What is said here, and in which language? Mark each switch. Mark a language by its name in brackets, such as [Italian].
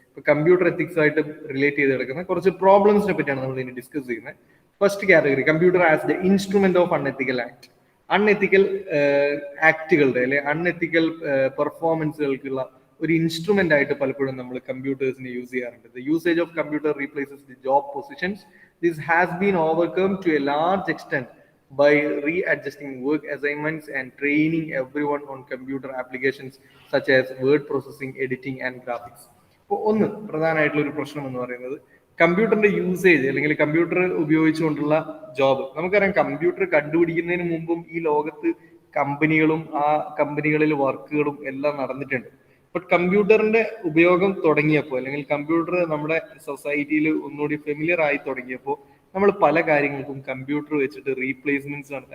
[Malayalam] ഇപ്പൊ computer ethics ആയിട്ട് relate ചെയ്ത് കിടക്കുന്ന കുറച്ച് പ്രോബ്ലംസിനെ പറ്റിയാണ് നമ്മൾ ഇനി ഡിസ്കസ് ചെയ്യുന്നത്. [English] First category, computer as the instrument of unethical act. [Malayalam] Unethical ആക്ടുകളുടെ അല്ലെ അൺഎത്തിക്കൽ പെർഫോമൻസുകൾക്കുള്ള ഒരു ഇൻസ്ട്രുമെന്റ് ആയിട്ട് പലപ്പോഴും നമ്മൾ കമ്പ്യൂട്ടേഴ്സിനെ യൂസ് ചെയ്യാറുണ്ട്. [English] The usage of computer replaces the job positions. This has been overcome to a large extent by readjusting work assignments and training everyone on computer applications such as word processing, editing and graphics. [Malayalam] അപ്പോൾ ഒന്ന് പ്രധാനമായിട്ടുള്ള ഒരു പ്രശ്നം എന്ന് പറയുന്നത് കമ്പ്യൂട്ടറിന്റെ usage അല്ലെങ്കിൽ computer ഉപയോഗിച്ചുകൊണ്ടുള്ള job. നമുക്കറിയാം കമ്പ്യൂട്ടർ കണ്ടുപിടിക്കുന്നതിന് മുമ്പും ഈ ലോകത്ത് കമ്പനികളും ആ കമ്പനികളിൽ വർക്കുകളും എല്ലാം നടന്നിട്ടുണ്ട്. ബട്ട് കമ്പ്യൂട്ടറിന്റെ ഉപയോഗം തുടങ്ങിയപ്പോൾ അല്ലെങ്കിൽ കമ്പ്യൂട്ടർ നമ്മുടെ സൊസൈറ്റിയിൽ ഒന്നുകൂടി ഫെമിലിയർ ആയി തുടങ്ങിയപ്പോൾ നമ്മൾ പല കാര്യങ്ങൾക്കും കമ്പ്യൂട്ടർ വെച്ചിട്ട് റീപ്ലേസ്മെന്റ്സ് നടത്തും.